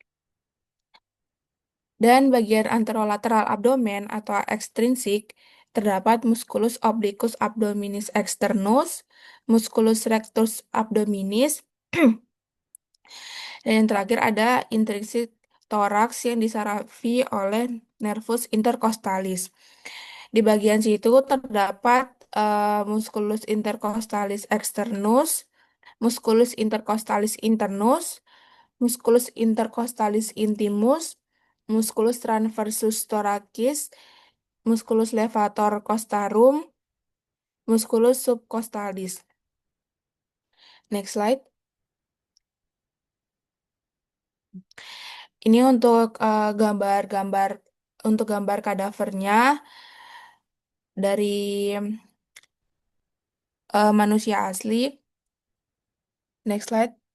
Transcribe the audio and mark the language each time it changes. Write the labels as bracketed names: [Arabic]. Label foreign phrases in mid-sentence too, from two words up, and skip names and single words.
[Indonesian] Dan bagian anterolateral abdomen atau ekstrinsik, terdapat [Latin] musculus obliquus abdominis externus, musculus rectus abdominis, [Indonesian] dan yang terakhir ada intrinsik toraks yang disarafi oleh [Latin] nervus intercostalis. [Indonesian] Di bagian situ terdapat [Latin] musculus intercostalis externus, musculus intercostalis internus, musculus intercostalis intimus, musculus transversus thoracis, musculus levator costarum, musculus subcostalis. [English] Next slide. [Indonesian] Ini untuk gambar-gambar untuk gambar kadavernya dari manusia asli. [English] Next slide.